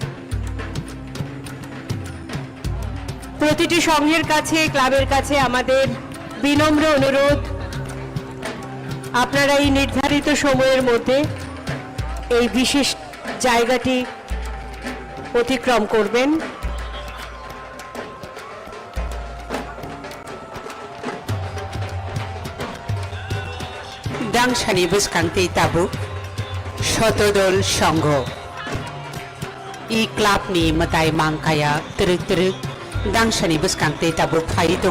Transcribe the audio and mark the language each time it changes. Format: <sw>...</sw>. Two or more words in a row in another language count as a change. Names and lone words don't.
<bn>প্রতিটি সংঘের কাছে, ক্লাবের কাছে আমাদের বিনম্র অনুরোধ, আপনারা এই নির্ধারিত সময়ের মধ্যে এই বিশেষ জায়গাটি অতিক্রম করবেন।</bn> <trp>दांसानि बुसखांथि ताबुक शतदल संघ इ क्लाबनि मताय मांखाया तृक तृक दांसानि बुसखांथि ताबुक फाइ दङ।</trp>